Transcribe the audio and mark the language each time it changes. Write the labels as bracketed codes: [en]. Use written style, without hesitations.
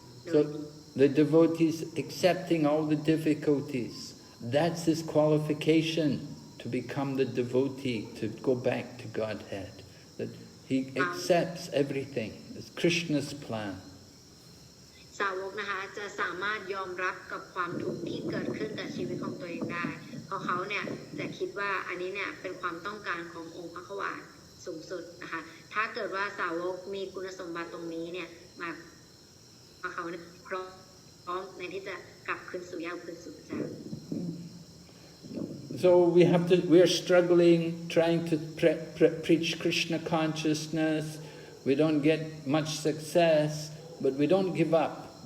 [en] So the devotees accepting all the difficulties, that's his qualification to become the devotee, to go back to Godhead. That he accepts everything. It's Krishna's plan. [th] สาวกนะคะจะสามารถยอมรับกับความทุกข์ที่เกิดขึ้นกับชีวิตของตัวเองได้เพราะเขาเนี่ยจะคิดว่าอันนี้เนี่ยเป็นความต้องการขององค์พระขวานสูงสุดนะคะถ้าเกิดว่าสาวกมีคุณสมบัติตรงนี้เนี่ยมาเขาเนี่ยพร้อมในที่จะกลับคืนสู่ย่าคืนสู่พระเจ้า [en] So we are struggling, trying to preach Krishna consciousness. We don't get much success, but we don't give up.